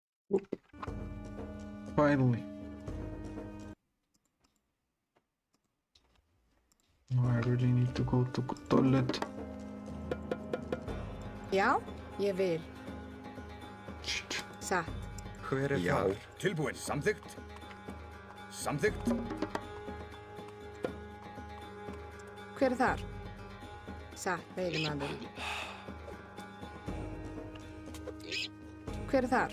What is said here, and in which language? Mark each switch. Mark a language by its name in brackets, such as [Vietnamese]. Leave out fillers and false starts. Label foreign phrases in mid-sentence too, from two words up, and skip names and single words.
[English] Finally. No, I really need to go to toilet. [Icelandic] Já, ég vil. Shit. Satt. Hver er þar? Tilbúin. Samþykkt. Samþykkt. Hver er þar? Satt, veiðimaður. Hver er þar?